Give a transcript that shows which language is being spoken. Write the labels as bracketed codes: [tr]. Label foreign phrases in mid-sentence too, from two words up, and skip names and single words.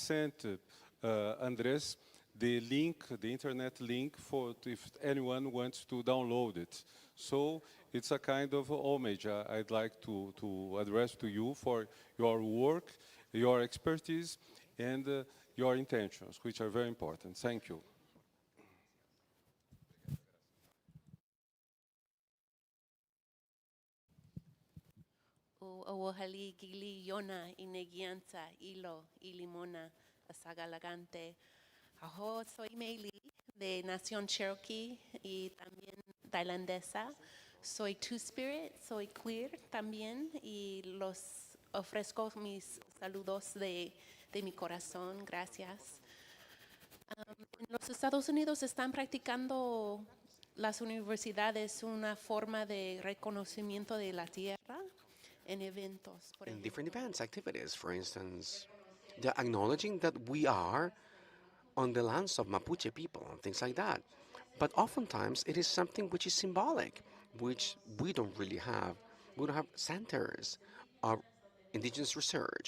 [en] And I sent Andrés the link, the internet link for if anyone wants to download it. So it's a kind of homage I'd like to address to you for your work, your expertise, and your intentions, which are very important. Thank you. [chr] Owohali gili yona inegianta ilo ilimona asagalagante. [es] Aho soy Meili de Nación Cherokee y también tailandesa. Soy [en] Two Spirit, [es] soy queer también y los ofrezco mis saludos de mi corazón. Gracias. En los Estados Unidos están practicando las universidades una forma de reconocimiento de la tierra en eventos. [en] In different events, activities, for instance, they're acknowledging that we are on the lands of Mapuche people and things like that. But oftentimes it is something which is symbolic, which we don't really have. We don't have centers of indigenous research.